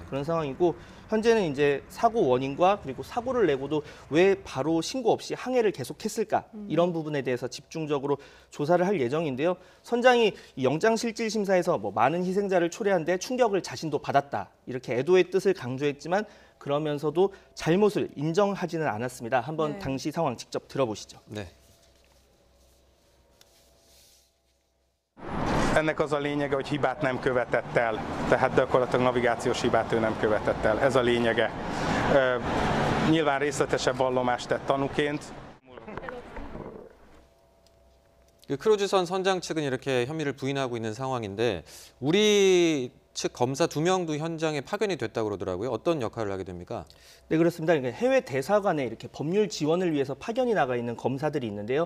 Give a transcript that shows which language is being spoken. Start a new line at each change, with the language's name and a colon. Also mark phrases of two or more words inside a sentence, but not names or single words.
Korean: 그런 상황이고 현재는 이제 사고 원인과 그리고 사고를 내고도 왜 바로 신고 없이 항해를 계속했을까 이런 부분에 대해서 집중적으로 조사를 할 예정인데요. 선장이 이 영장실질심사에서 뭐 많은 희생자를 초래한 데 충격을 자신도 받았다 이렇게 애도의 뜻을 강조했지만 그러면서도 잘못을 인정하지는 않았습니다. 한번 네. 당시 상황 직접 들어보시죠. 네.
Hungarian: Ennek az a lényege, hogy hibát nem követett el, tehát gyakorlatilag navigációs hibát ő nem követett el. Ez a lényege. Nyilván részletesebb vallomást tett tanúként.
Korean: 그 크루즈선 선장 측은 이렇게 혐의를 부인하고 있는 상황인데 우리 측 검사 2명도 현장에 파견이 됐다고 그러더라고요. 어떤 역할을 하게 됩니까? 네, 그렇습니다. 그러니까 해외 대사관에 이렇게 법률 지원을 위해서 파견이 나가 있는 검사들이 있는데요.